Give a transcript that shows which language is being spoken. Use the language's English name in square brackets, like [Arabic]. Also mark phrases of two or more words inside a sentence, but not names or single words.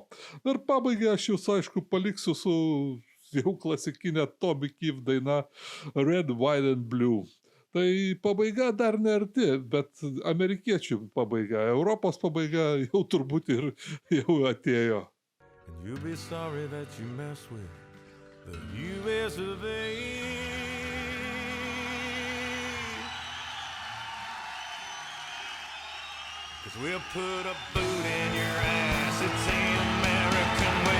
[Lithuanian] Ir pabaigai aš jūs, aišku, paliksiu su jau klasikinė Toby Keith daina Red, White and Blue. Tai pabaiga dar nearti, bet amerikiečių pabaiga, Europos pabaiga jau turbūt ir jau atėjo. [English] and you'll be sorry that you mess with the US of A. 'Cause we'll put a boot in your ass, it's the American way.